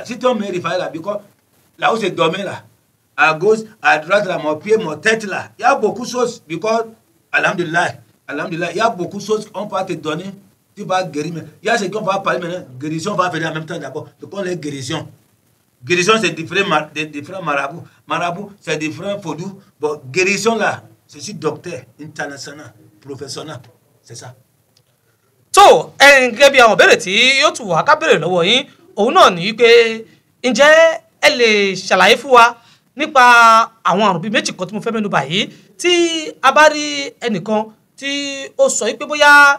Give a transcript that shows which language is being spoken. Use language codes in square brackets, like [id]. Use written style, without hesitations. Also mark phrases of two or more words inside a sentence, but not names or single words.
[fr] Si tu me réfères là, because là où c'est dormé là, à gauche, à droite là, mon pied, mon tête là, il y a beaucoup de choses, because, alhamdulillah, il y a beaucoup de choses qu'on va te donner. Tu vas guérir. Il y a ce qu'on va parler maintenant. Guérison va venir en même temps d'abord. Donc on est guérison. Guérison, c'est différents marabouts. Marabout, c'est différents faudous. Bon, guérison là, je suis docteur international, professionnel. C'est ça. [yo] tó gẹ́gẹ́ bí àwọn ìbéèrè tí yóò tún wà ká béèrè lọ́wọ́ yín òun náà ní pé ǹjẹ́ ẹ lè ṣàlàyé fún wa nípa àwọn àrùn bíi méjì kan tí mo fẹ́ mẹ́nu bà yìí tí a bá rí ẹnìkan tí ó sọ pé bóyá